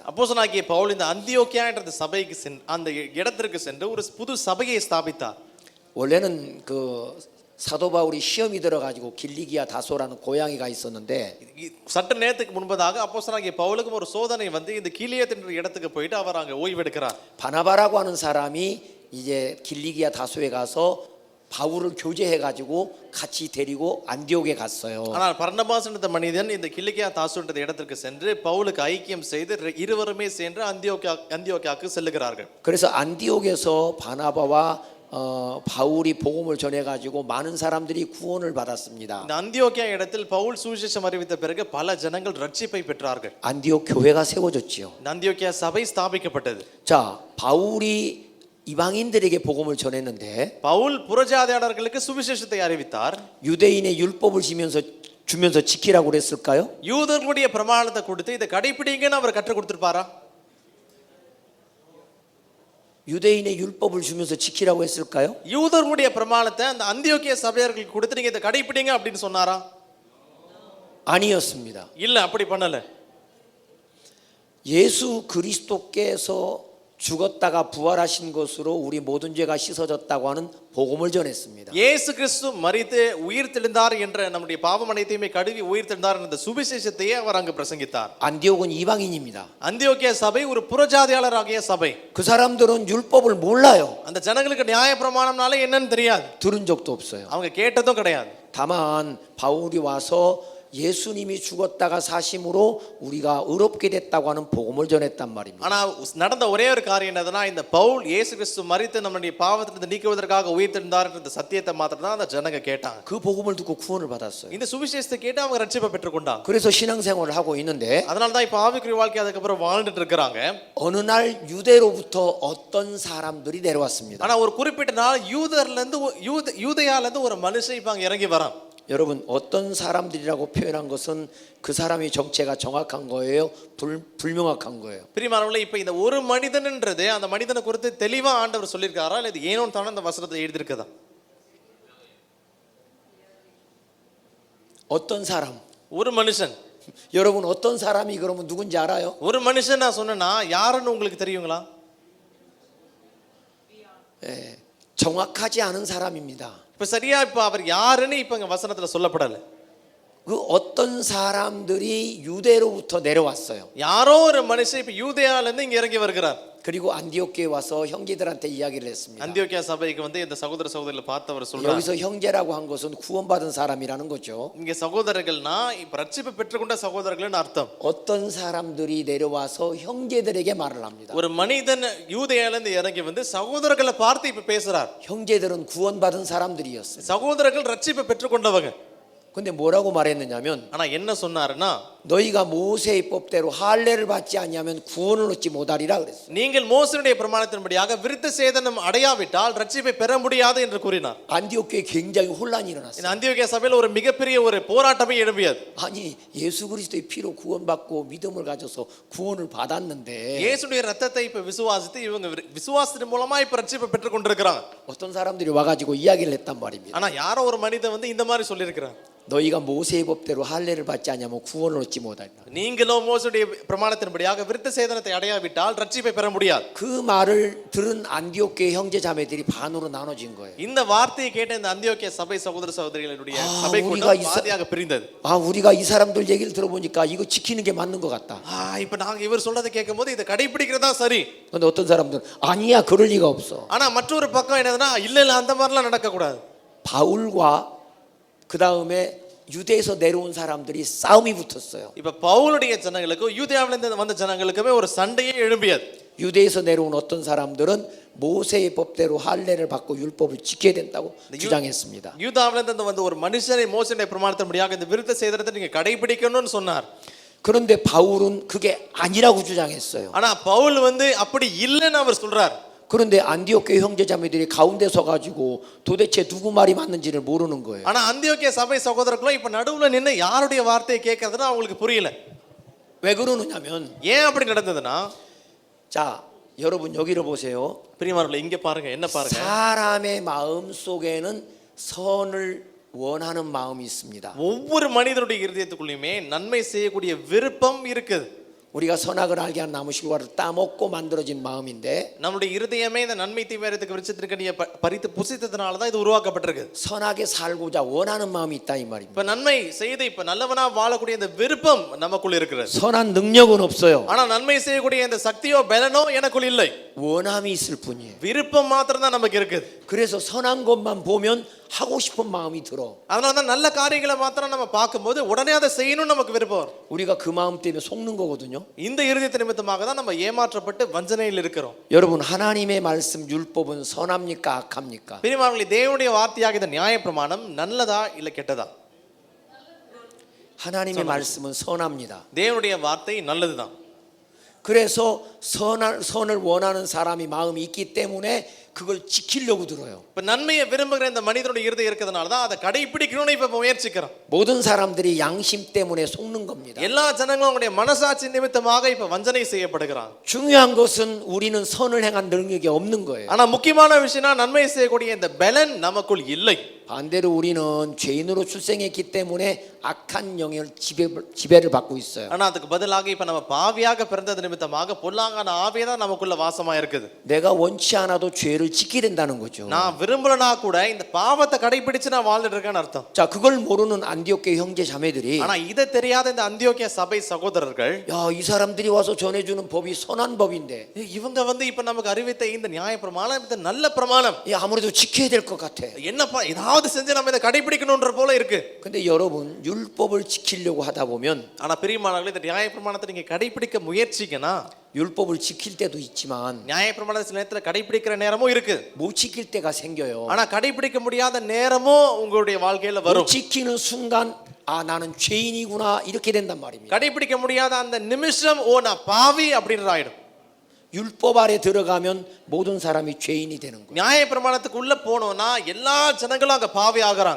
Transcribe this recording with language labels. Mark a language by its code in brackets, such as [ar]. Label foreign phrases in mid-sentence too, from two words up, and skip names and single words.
[ta] அப்போஸ்தலனாகிய பவுல் இந்த அந்தியோக்கியா என்ற சபைக்கு அந்த இடத்திற்கு சென்று ஒரு புது சபையை ஸ்தாபித்தார். [ko] 원래는 그 사도 바울이 시험이 들어가지고 길리기아 다소라는 고향이가 있었는데 [ta] சற்று நேரத்துக்கு முன்பதாக அப்போஸ்தலனாகிய பவுலுக்கு ஒரு சோதனை வந்து இந்த கீலியத் என்ற இடத்துக்கு போயிட்டு அவர் அங்க ஓய்வெடுக்கிறார். [ko] 바나바라고 하는 사람이 이제 길리기아 다소에 가서 바울을 교제해가지고 같이 데리고 안디옥에 갔어요. [ta] ஆனால் பர்னபாஸ் என்ற மனிதன் இந்த கிலிக்கியா தாசு என்ற இடத்திற்கு சென்று பவுலுக்கு ஐக்கியம் செய்து இருவருமே சென்று அந்தியோக்கியாவுக்கு செல்லுகிறார்கள். [ko] 그래서 안디옥에서 바나바와 바울이 복음을 전해가지고 많은 사람들이 구원을 받았습니다. [ta] இந்த அந்தியோக்கியா இடத்தில் பவுல் சுவிசேஷம் அறிவித்த பிறகு பல ஜனங்கள் ரட்சிப்பை பெற்றார்கள். [ko] 안디옥 교회가 세워졌지요. [ta] இந்த அந்தியோக்கியா சபை ஸ்தாபிக்கப்பட்டது. [ko] 자, 바울이 이방인들에게 복음을 전했는데 [ta] பவுல் புறஜாதியாளர்களுக்கு சுவிசேஷத்தை அறிவித்தார். [ko] 유대인의 율법을 주면서 지키라고 그랬을까요? [ta] யூதர்களுடைய பிரமாணத்தை கொடுத்து இதை கடைபிடிங்கன்னு அவர் கற்றுக் கொடுத்திருப்பாரா? [ko] 유대인의 율법을 주면서 지키라고 했을까요? [ta] யூதர்களுடைய பிரமாணத்தை அந்த அந்தியோக்கியா சபையார்களுக்கு கொடுத்து நீங்க இதை கடைபிடிங்க அப்படின்னு சொன்னாரா? [ko] 아니었습니다. [ta] இல்ல, அப்படி பண்ணல. [ko] 예수 그리스도께서 죽었다가 부활하신 것으로 우리 모든 죄가 씻어졌다고 하는 복음을 전했습니다. [ta] இயேசு கிறிஸ்து மரித்து உயிர் தெழுந்தார் என்ற நம்முடைய பாவம் அனைத்தையுமே கழுவி உயிர் தெழுந்தார் என்ற சுவிசேஷத்தையே அவர் அங்கு பிரசங்கித்தார். [ko] 안디옥은 이방인입니다. [ta] அந்தியோக்கியா சபை ஒரு புறஜாதியாளராகிய சபை. [ko] 그 사람들은 율법을 몰라요. [ta] அந்த ஜனங்களுக்கு நியாய பிரமாணம்னாலே என்னன்னு தெரியாது. [ko] 들은 적도 없어요. [ta] அவங்க கேட்டதும் கிடையாது. [ko] 다만 바울이 와서 예수님이 죽었다가 사심으로 우리가 의롭게 됐다고 하는 복음을 전했단 말입니다. [ta] ஆனா நடந்த ஒரே ஒரு காரியம் என்னதுன்னா இந்த பவுல் இயேசு கிறிஸ்து மரித்து நம்முடைய பாவத்திலிருந்து நீக்குவதற்காக உயிர் தெழுந்தார் என்ற சத்தியத்தை மாத்திரம் தான் அந்த ஜனங்க கேட்டாங்க. [ko] 그 복음을 듣고 구원을 받았어요. [ta] இந்த சுவிசேஷத்தை கேட்டு அவங்க ரட்சிப்பை பெற்றுக்கொண்டாங்க. [ko] 그래서 신앙생활을 하고 있는데 [ta] அதனால தான் இப்ப ஆவிக்குரிய வாழ்க்கை அதுக்கப்புறம் வாழ்ந்துட்டு இருக்கிறாங்க. [ko] 어느 날 유대로부터 어떤 사람들이 내려왔습니다. [ta] ஆனா ஒரு குறிப்பிட்ட நாள் யூதர்ல இருந்து யூதயால இருந்து ஒரு மனுஷன் இப்ப அங்க இறங்கி வரான். [ko] 여러분 어떤 사람들이라고 표현한 것은 그 사람이 정체가 정확한 거예요? 불명확한 거예요? [ta] பிரியமானவர்களே, இப்ப இந்த ஒரு மனிதன்ன்றது அந்த மனிதனை குறித்து தெளிவா ஆண்டவர் சொல்லியிருக்காரா இல்ல இது ஏனோ தானே அந்த வசனத்தை எழுதி இருக்கதா? [ko] 어떤 사람? [ta] ஒரு மனுஷன். [ko] 여러분 어떤 사람이 그러면 누군지 알아요? [ta] ஒரு மனுஷன் நான் சொன்னேன்னா யாருன்னு உங்களுக்கு தெரியுங்களா? [ko] 예, 정확하지 않은 사람입니다. [ta] இப்ப சரியா இப்ப அவர் யாருன்னு இப்ப இங்க வசனத்துல சொல்லப்படல. [ko] 그 어떤 사람들이 유대로부터 내려왔어요. [ta] யாரோ ஒரு மனுஷன் இப்ப யூதேயால இருந்து இங்க இறங்கி வருகிறார். [ko] 그리고 안디옥에 와서 형제들한테 이야기를 했습니다. [ta] அந்தியோக்கியா சபைக்கு வந்து இந்த சகோதர சகோதரிகளை பார்த்தவர் சொல்றார். [ko] 여기서 형제라고 한 것은 구원받은 사람이라는 거죠. [ta] இங்க சகோதரர்கள்னா இப்ப ரட்சிப்பு பெற்றுக்கொண்ட சகோதரர்கள்னு அர்த்தம். [ko] 어떤 사람들이 내려와서 형제들에게 말을 합니다. [ta] ஒரு மனிதன் யூதேயால இருந்து இறங்கி வந்து சகோதரர்களை பார்த்து இப்ப பேசுறார். [ko] 형제들은 구원받은 사람들이었어요. [ta] சகோதரர்கள் ரட்சிப்பு பெற்றுக்கொண்டவங்க. [ko] 근데 뭐라고 말했느냐면 [ta] ஆனா என்ன சொன்னாருன்னா [ko] 너희가 모세의 법대로 할례를 받지 않으면 구원을 얻지 못하리라 그랬어요. [ta] நீங்கள் மோசேயுடைய பிரமாணத்தின்படியாக விருத்த சேதனம் அடையாவிட்டால் ரட்சிப்பை பெற முடியாது என்று கூறினார். [ko] 안디옥교에 굉장히 혼란이 일어났어요. [ta] இந்த அந்தியோக்கியா சபையில் ஒரு மிகப்பெரிய ஒரு போராட்டமே எழும்பியது. [ko] 아니 예수 그리스도의 피로 구원받고 믿음을 가져서 구원을 받았는데 [ta] இயேசுடைய ரத்தத்தை இப்ப விசுவாசித்து இவங்க விசுவாசத்தின் மூலமா இப்ப ரட்சிப்பை பெற்றுக் கொண்டிருக்கிறாங்க. [ko] 어떤 사람들이 와가지고 이야기를 했단 말입니다. [ta] ஆனா யாரோ ஒரு மனிதன் வந்து இந்த மாதிரி சொல்லியிருக்கிறார். [ko] 너희가 모세의 법대로 할례를 받지 않으면 구원을 얻지 얻지 못한다. [ta] நீங்களோ மோசேயுடைய பிரமாணத்தின்படியாக விருத்த சேதனத்தை அடையாவிட்டால் ரட்சிப்பை பெற முடியாது. [ko] 그 말을 들은 안디옥교회 형제 자매들이 반으로 나눠진 거예요. [ta] இந்த வார்த்தையை கேட்ட இந்த அந்தியோக்கிய சபை சகோதர சகோதரிகளுடைய சபை [ko] 우리가 [ta] கூட்டம் பாதியாக பிரிந்தது. [ko] 우리가 이 사람들 얘기를 들어보니까 이거 지키는 게 맞는 것 같다. [ta] இப்ப நாங்க இவர் சொல்றதை கேட்கும்போது இதை கடைபிடிக்கிறதா சரி. [ko] 근데 어떤 사람들은 아니야 그럴 리가 없어. [ta] ஆனா மற்றொரு பக்கம் என்னதுன்னா இல்ல இல்ல அந்த மாதிரிலாம் நடக்க கூடாது. [ko] 바울과 그 다음에 유대에서 내려온 사람들이 싸움이 붙었어요. [ta] இப்ப பவுலுடைய ஜனங்களுக்கும் யூதேயாவிலிருந்து வந்த ஜனங்களுக்குமே ஒரு சண்டையே எழும்பியது. [ko] 유대에서 내려온 어떤 사람들은 모세의 법대로 할례를 받고 율법을 지켜야 된다고 주장했습니다. [ta] யூதாவிலிருந்து வந்த ஒரு மனுஷனை மோசேயுடைய பிரமாணத்தின்படியாக இந்த விருத்த சேதனத்தை நீங்க கடைபிடிக்கணும்னு சொன்னார். [ko] 그런데 바울은 그게 아니라고 주장했어요. [ta] ஆனா பவுல் அப்படி இல்லைன்னு அவர் சொல்றார். [ko] 그런데 안디옥교회 형제자매들이 가운데 서가지고 도대체 누구 말이 맞는지를 모르는 거예요. [ta] ஆனா அந்தியோக்கிய சபை சகோதரர்களும் இப்ப நடுவுல நின்னு யாருடைய வார்த்தையை கேட்கறதுன்னு அவங்களுக்கு புரியல. [ko] 왜 그러느냐면 [ta] ஏன் அப்படி நடந்ததுன்னா [ko] 자 여러분 여기를 보세요. [ta] பிரியமானவர்களே இங்க பாருங்க என்ன பாருங்க. [ko] 사람의 마음 속에는 선을 원하는 마음이 있습니다. [ta] ஒவ்வொரு மனிதனுடைய இருதயத்துக்குள்ளேயுமே நன்மை செய்யக்கூடிய விருப்பம் இருக்குது. [ko] 우리가 선악을 알게 한 나무 실과를 따먹고 만들어진 마음인데 [ta] நம்முடைய இருதயமே இந்த நன்மை தீமை அறியத்தக்க விருட்சத்திற்கனியை பறித்து புசித்ததனால தான் இது உருவாக்கப்பட்டிருக்கு. [ko] 선하게 살고자 원하는 마음이 있다 이 말입니다. [ta] இப்ப நன்மை செய்து இப்ப நல்லவனா வாழக்கூடிய இந்த விருப்பம் நமக்குள்ள இருக்கிறது. [ko] 선한 능력은 없어요. [ta] ஆனா நன்மை செய்யக்கூடிய இந்த சக்தியோ பலனோ எனக்குள்ள இல்லை. [ko] 원함이 있을 뿐이에요. [ta] விருப்பம் மாத்திரம் தான் நமக்கு இருக்குது. [ko] 그래서 선한 것만 보면 하고 싶은 마음이 들어. [ta] அதனால தான் நல்ல காரியங்களை மாத்திரம் நம்ம பார்க்கும்போது உடனே அதை செய்யணும்னு நமக்கு விருப்பம் வரும். [ko] 우리가 그 마음 때문에 속는 거거든요. [ta] இந்த இருதயத்தின் நிமித்தமாக தான் நம்ம ஏமாற்றப்பட்டு வஞ்சனையில் இருக்கிறோம். [ko] 여러분 하나님의 말씀 율법은 선합니까 악합니까? [ta] பிரியமானவர்களே தேவனுடைய வார்த்தையாக இந்த நியாயப்பிரமாணம் நல்லதா இல்ல கெட்டதா? [ko] 하나님의 말씀은 선합니다. [ta] தேவனுடைய வார்த்தை நல்லதுதான். [ko] 그래서 선을 원하는 사람이 마음이 있기 때문에 그걸 지키려고 들어요. [ta] இப்ப நன்மையை விரும்புகிற இந்த மனிதனுடைய இருதயம் இருக்கிறதுனால தான் அதை கடைபிடிக்கணும்னு இப்ப முயற்சிக்கிறோம். [ko] 모든 사람들이 양심 때문에 속는 겁니다. [ta] எல்லா ஜனங்களும் அவங்களுடைய மனசாட்சி நிமித்தமாக இப்ப வஞ்சனை செய்யப்படுகிறாங்க. [ko] 중요한 것은 우리는 선을 행한 능력이 없는 거예요. [ta] ஆனா முக்கியமான விஷயம்னா நன்மை செய்யக்கூடிய இந்த பலன் நமக்குள் இல்லை. [ko] 반대로 우리는 죄인으로 출생했기 때문에 악한 영향을 지배를 받고 있어요. [ta] ஆனா அதுக்கு பதிலாக இப்ப நம்ம பாவியாக பிறந்தது நிமித்தமாக பொல்லாங்கான ஆவியே தான் நமக்குள்ள வாசமா இருக்குது. [ko] 내가 원치 않아도 죄를 지키게 된다는 거죠. [ta] நான் விரும்பலனா கூட இந்த பாவத்தை கடைபிடிச்சு நான் வாழ்ந்துட்டு இருக்கேன்னு அர்த்தம். [ko] 자, 그걸 모르는 안디옥교회 형제 자매들이 [ta] ஆனா இதை தெரியாத இந்த அந்தியோக்கிய சபை சகோதரர்கள் [ko] 야, 이 사람들이 와서 전해주는 법이 선한 법인데 [ta] இவங்க இப்ப நமக்கு அறிவித்த இந்த நியாய பிரமாணம் இது நல்ல பிரமாணம். [ko] 야, 아무래도 지켜야 될 것 같아. [ta] என்னப்பா ஏதாவது செஞ்சு நம்ம இதை கடைபிடிக்கணும்ன்ற போல இருக்கு. [ko] 근데 여러분 율법을 지키려고 하다 보면 [ta] ஆனா பிரியமானவர்களே இந்த நியாய பிரமாணத்தை நீங்க கடைபிடிக்க முயற்சிக்கனா [ko] 율법을 지킬 때도 있지만 [ta] நியாய பிரமாணத்தை சில நேரத்துல கடைபிடிக்கிற நேரமும் இருக்கு. [ko] 못 지킬 때가 생겨요. [ta] ஆனா கடைபிடிக்க முடியாத நேரமும் உங்களுடைய வாழ்க்கையில வரும். [ko] 못 지키는 순간 아 나는 죄인이구나 이렇게 된단 말입니다. [ta] கடைபிடிக்க முடியாத அந்த நிமிஷம் ஓ நான் பாவி அப்படின்ற ஆயிடும். [ko] 율법 아래 들어가면 모든 사람이 죄인이 되는 거예요. [ta] நியாய பிரமாணத்துக்குள்ள போனோம்னா எல்லா ஜனங்களும் அங்க பாவி ஆகுறாங்க.